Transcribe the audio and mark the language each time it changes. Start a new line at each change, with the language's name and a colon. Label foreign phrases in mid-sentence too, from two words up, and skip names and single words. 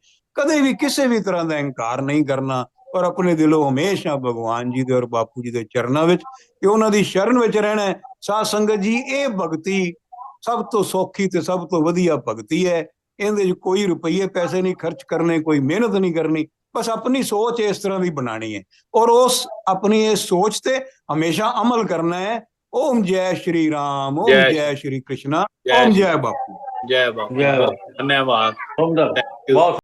Punjabi: ਕਦੇ ਵੀ ਕਿਸੇ ਵੀ ਤਰ੍ਹਾਂ ਦਾ ਅਹੰਕਾਰ ਨਹੀਂ ਕਰਨਾ, ਔਰ ਆਪਣੇ ਦਿਲੋਂ ਹਮੇਸ਼ਾ ਭਗਵਾਨ ਜੀ ਦੇ ਔਰ ਬਾਪੂ ਜੀ ਦੇ ਚਰਨਾਂ ਵਿੱਚ, ਕਿ ਉਹਨਾਂ ਦੀ ਸ਼ਰਨ ਵਿੱਚ ਰਹਿਣਾ। ਸਾਧ ਸੰਗਤ ਜੀ, ਇਹ ਭਗਤੀ ਸਭ ਤੋਂ ਸੌਖੀ ਤੇ ਸਭ ਤੋਂ ਵਧੀਆ ਭਗਤੀ ਹੈ। ਇਹਦੇ 'ਚ ਕੋਈ ਰੁਪਈਏ ਪੈਸੇ ਨਹੀਂ ਖਰਚ ਕਰਨੇ, ਕੋਈ ਮਿਹਨਤ ਨਹੀਂ ਕਰਨੀ, ਬਸ ਆਪਣੀ ਸੋਚ ਇਸ ਤਰ੍ਹਾਂ ਦੀ ਬਣਾਣੀ ਹੈ, ਔਰ ਉਸ ਆਪਣੀ ਇਸ ਸੋਚ ਤੇ ਹਮੇਸ਼ਾ ਅਮਲ ਕਰਨਾ ਹੈ।
Hindi: ओम जय श्री राम, ओम जय जय श्री कृष्णा, जय ओम श्री जय बापू। जय बाबा, जय बहुत धन्यवाद। सुंदर,
English: Thank you.
Hindi: बहुत